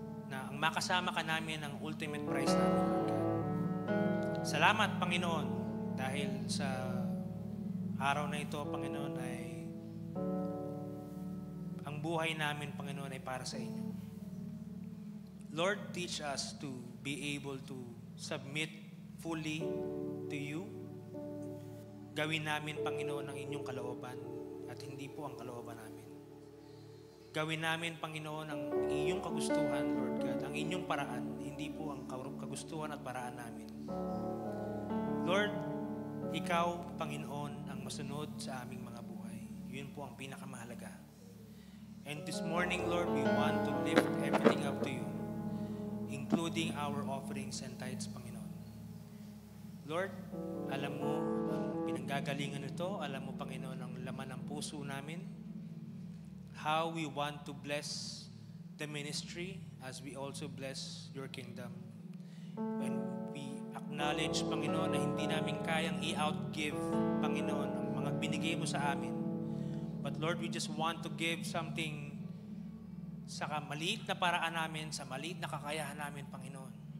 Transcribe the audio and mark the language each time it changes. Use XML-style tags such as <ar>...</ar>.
<tl>Na ang makasama ka namin ang ultimate prize namin, Lord God. Salamat, Panginoon, dahil sa araw na ito, Panginoon, ay ang buhay namin, Panginoon, ay para sa inyo.</tl> <en>Lord, teach us to be able to submit fully to you.</en> <tl>Gawin namin, Panginoon, ang inyong kalooban at hindi po ang kalooban namin. Gawin namin, Panginoon, ang inyong kagustuhan, Lord God, ang inyong paraan, hindi po ang kagustuhan at paraan namin. Lord, ikaw, Panginoon, ang masunod sa aming mga buhay. Yun po ang pinakamahalaga.</tl> <en>And this morning, Lord, we want to lift everything up to you, including our offerings and tithes, Panginoon.</en> <tl>Lord, alam mo ang pinanggagalingan nito. Alam mo, Panginoon, ang laman ng puso namin.</tl> <en>How we want to bless the ministry as we also bless your kingdom. When we acknowledge,</en> <tl>Panginoon, na hindi namin kayang i-outgive, Panginoon, ang mga binigay mo sa amin.</tl> <en>But Lord, we just want to give something</en> <tl>sa maliit na paraan namin, sa maliit na kakayahan namin, Panginoon.</tl>